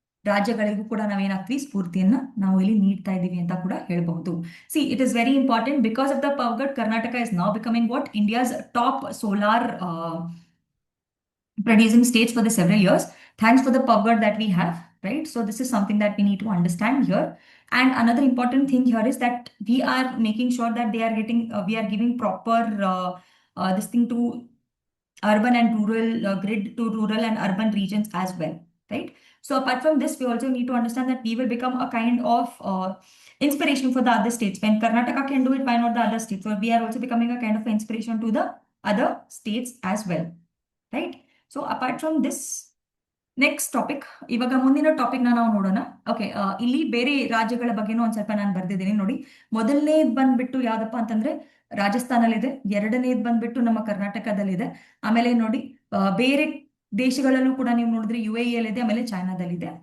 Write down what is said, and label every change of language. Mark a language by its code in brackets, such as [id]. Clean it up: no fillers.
[kn] ರಾಜ್ಯಗಳಿಗೂ ಕೂಡ ನಾವೇನಾಗ್ತೀವಿ ಸ್ಫೂರ್ತಿಯನ್ನ ನಾವು ಇಲ್ಲಿ ನೀಡ್ತಾ ಇದ್ದೀವಿ ಅಂತ ಕೂಡ ಹೇಳ್ಬಹುದು. [en] See it is very important because of the power grid Karnataka is now becoming what India's top solar producing states for the several years thanks for the power that we have, right? So this is something that we need to understand here. And another important thing here is that we are making sure that they are getting we are giving proper this thing to urban and rural grid to rural and urban regions as well, right? So apart from this, we also need to understand that we will become a kind of inspiration for the other states. When Karnataka can do it, why not the other states? So we are also becoming a kind of inspiration to the other states as well, right? So apart from this next topic, [kn] ಇವಾಗ ಮುಂದಿನ topic ನಾವು ನೋಡೋಣ. Okay, ಇಲ್ಲಿ ಬೇರೆ ರಾಜ್ಯಗಳ ಬಗ್ಗೆನೂ ಒಂದ್ ಸ್ವಲ್ಪ ನಾನು ಬರ್ದಿದ್ದೀನಿ ನೋಡಿ. ಮೊದಲನೇದು ಬಂದ್ಬಿಟ್ಟು ಯಾವ್ದಪ್ಪ ಅಂತಂದ್ರೆ ರಾಜಸ್ಥಾನಲ್ಲಿದೆ, ಎರಡನೇದು ಬಂದ್ಬಿಟ್ಟು ನಮ್ಮ ಕರ್ನಾಟಕದಲ್ಲಿದೆ, ಆಮೇಲೆ ನೋಡಿ ಬೇರೆ ದೇಶಗಳಲ್ಲೂ ಕೂಡ ನೀವು ನೋಡಿದ್ರೆ UAE ಯಲ್ಲಿದೆ, ಆಮೇಲೆ ಚೈನಾದಲ್ಲಿದೆ.